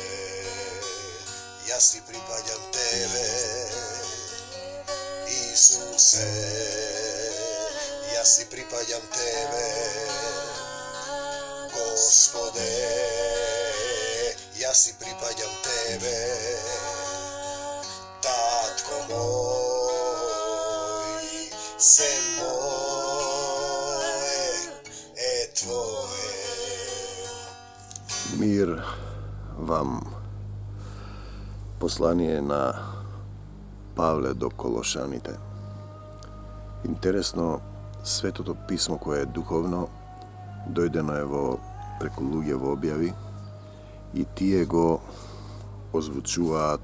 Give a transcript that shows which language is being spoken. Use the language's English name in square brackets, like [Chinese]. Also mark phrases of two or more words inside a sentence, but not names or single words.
[Macedonian] Јас си припаѓам тебе, Исусе, јас си припаѓам тебе, Господе, јас си припаѓам тебе, татко мој, сè мое е твое. Мир вам. Послание на Павле до Колошаните. Интересно, Светото писмо кое е духовно, дојдено е преку луѓе во објави и тие го озвучуваат.